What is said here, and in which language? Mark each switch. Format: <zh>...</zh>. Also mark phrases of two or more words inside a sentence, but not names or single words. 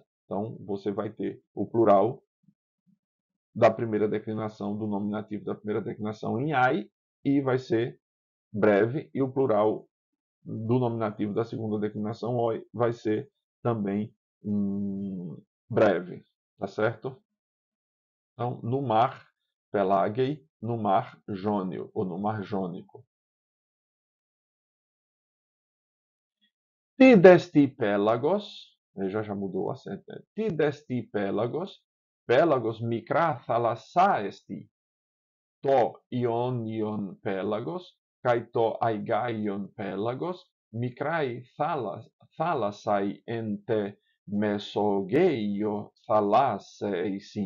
<pt>Então, você vai ter o plural da primeira declinação, do nominativo da primeira declinação em ai, e vai ser breve, e o plural do nominativo da segunda declinação oi vai ser também breve, tá certo? Então, no mar pelágei, no mar jônio, ou no mar jônico.</pt> <el>Τί δ' ἐστὶ πέλαγος,</el> <pt>já mudou o acento, né?</pt> <el>Τί δ' ἐστὶ πέλαγος, πέλαγος μικρὰ θάλασσά ἐστι, τὸ Ἰόνιον πέλαγος, καὶ τὸ Αἰγαῖον πέλαγος, μικραὶ θάλασσαι ἐν τῇ μεσογείῳ θαλάσσῃ εἰσίν.</el>